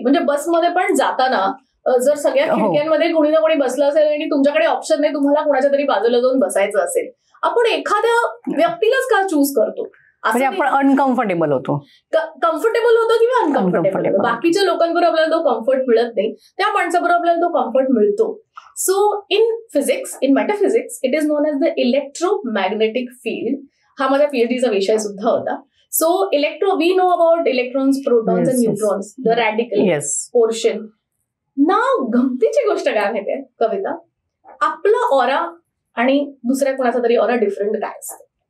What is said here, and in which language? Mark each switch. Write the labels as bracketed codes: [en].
[mr] म्हणजे बसमध्ये पण जाताना जर सगळ्या खिडक्यांमध्ये कोणी ना कोणी बसलं असेल आणि तुमच्याकडे ऑप्शन नाही, तुम्हाला कोणाच्या तरी बाजूला जाऊन बसायचं असेल, आपण एखाद्या व्यक्तीलाच का चूज करतो? म्हणजे आपण अनकम्फर्टेबल होतो, कम्फर्टेबल होतो किंवा अनकम्फर्टेबल होतो. बाकीच्या लोकांबरोबर आपल्याला तो कम्फर्ट मिळत नाही, त्या माणसाबरोबर आपल्याला तो कम्फर्ट मिळतो. [en] So in physics, in metaphysics, it is known as the electromagnetic field. [mr] हा माझ्या PhDचा विषय सुद्धा होता. [en] So we know about electrons, protons and neutrons, the radical portion. [mr] ना गमतीची गोष्ट काय माहितीये कविता, आपला ऑरा आणि दुसऱ्या कोणाचा तरी ऑरा डिफरंट काय असतं?